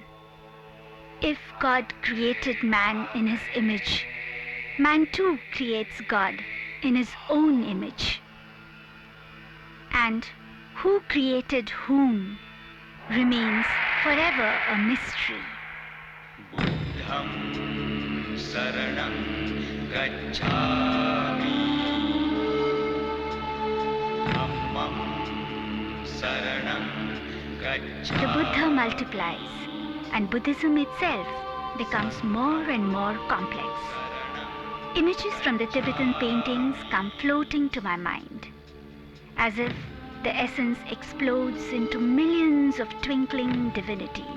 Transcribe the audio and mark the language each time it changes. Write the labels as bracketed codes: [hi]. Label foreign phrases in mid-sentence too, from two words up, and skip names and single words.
[en] If God created man in his image, man too creates God in his own image. And who created whom remains forever a mystery. [pi] Buddham saranam gacchami. Dhammam saranam gacchami. [en] The Buddha multiplies, and Buddhism itself becomes more and more complex. Images from the Tibetan paintings come floating to my mind, as if the essence explodes into millions of twinkling divinities.